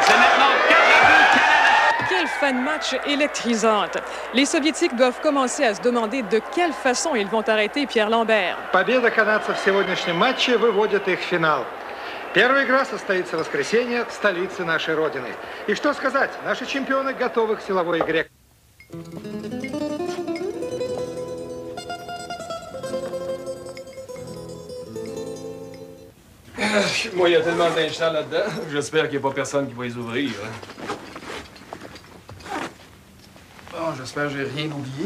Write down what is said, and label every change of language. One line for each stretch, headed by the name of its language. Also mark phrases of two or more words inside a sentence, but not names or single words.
French: C'est maintenant 4-2 Canada. Quelle fin de match électrisante. Les Soviétiques doivent commencer à se demander de quelle façon ils vont arrêter Pierre Lambert.
Russian: Победа канадцев в сегодняшнем матче выводит их в финал. Первая игра состоится в воскресенье в столице нашей Родины. И что сказать, наши чемпионы готовы к силовой игре.
French: Moi, il y a tellement d'instants là-dedans. J'espère qu'il n'y a pas personne qui va les ouvrir. Bon, j'espère que j'ai rien oublié.